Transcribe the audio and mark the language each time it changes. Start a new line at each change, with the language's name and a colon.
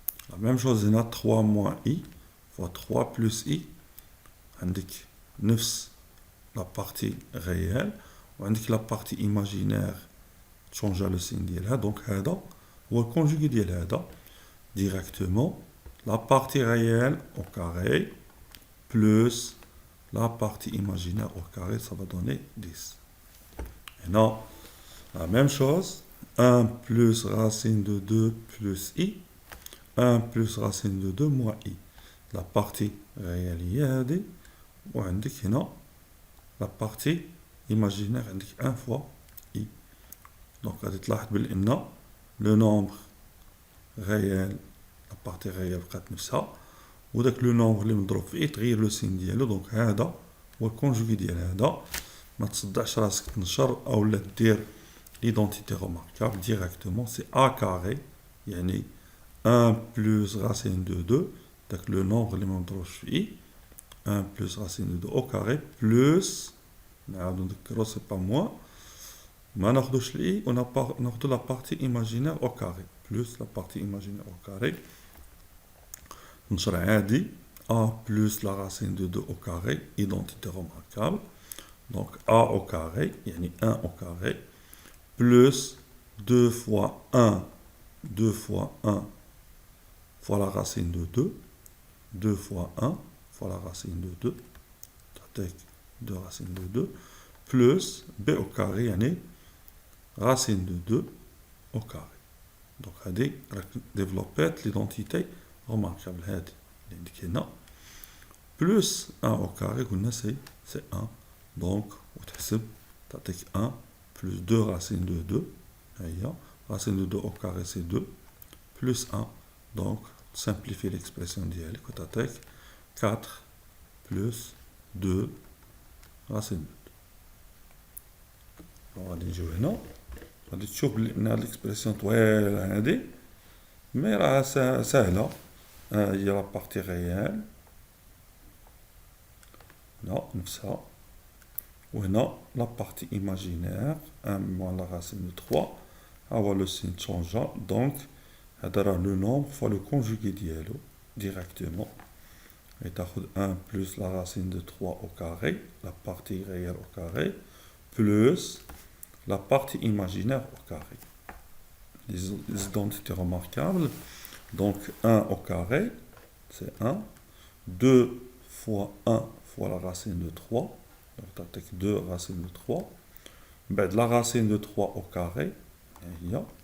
Arabic: لا ميم شوز هنا 3 موان اي فوا 3 بلوس اي عندك نفس لا بارتي ريال وعندك لا بارتي ايماجينير تشونجا لو سين ديالها. دونك هذا هو الكونجوغي ديال هذا ديريكتومون لا بارتي ريال او كاري بلوس
French: la partie imaginaire au carré, ça va donner 10. Et non, la même chose, 1 plus racine de 2 plus i, 1 plus racine de 2 moins i. La partie réelle, ou indique non, la partie imaginaire indique 1 fois i. Donc, on va voir le nombre réel, la partie réelle, c'est
Arabic: وداك لو نومبر اللي مضروب فيه تغير لو سين ديالو. دونك هذا هو الكونجوغي ديال هذا. ما تصدعش راسك تنشر او لا دير ليدونتيتي روماركابل ديريكتومون سي ا كاري يعني 1 بلس راسين دو 2 داك لو نومبر اللي ما مضروبش فيه 1 بلس راسين دو 2 او كاري بلس نعاودو نذكرو سي با موان ما ناخدوش الاي وناخدو لا بارتي ايماجينير او كاري بلس لا بارتي ايماجينير او كاري نشر عادي
French: a plus la racine de 2 au carré, identité remarquable. Donc a au carré,
Arabic: يعني
French: 1 au carré, plus 2 fois 1, 2 fois 1 fois la racine de 2, 2 fois 1 fois la racine de 2, avec 2 racines de 2, plus b au carré, يعني racine de 2 au carré. Donc,
Arabic: هذه
French: développette l'identité remarquable.
Arabic: هذه اللي عندك هنا
French: plus 1 au carré,
Arabic: قلنا
French: c'est 1. Donc,
Arabic: وتحسب تعطيك
French: 1 plus 2 racines de 2. هي racine de 2 au carré c'est 2 plus 1. Donc, simplifie l'expression
Arabic: ديالك وتعطيك
French: 4 plus 2 racine de 2.
Arabic: غادي نجيو هنا غادي تشوف بلي ان هاد الاكسبرسيون طويله هادي مي راها ساهله. هي لا بارتي ريال هنا نفسها وهنا لا بارتي ايماجينير 1 موان لا راسين دو 3 ها هو لو سين تشونجا. دونك هذا راه لو نومبر فوا لو كونجوغي ديالو ديريكتومون
French: et تاخد 1 plus la racine de 3 au carré, la partie réelle au carré, plus la partie imaginaire au carré. Les identités remarquables, donc 1 au carré, c'est 1, 2 fois 1 fois la racine de 3, donc tu as 2 racines de 3, ben, la racine de 3 au carré, il y a.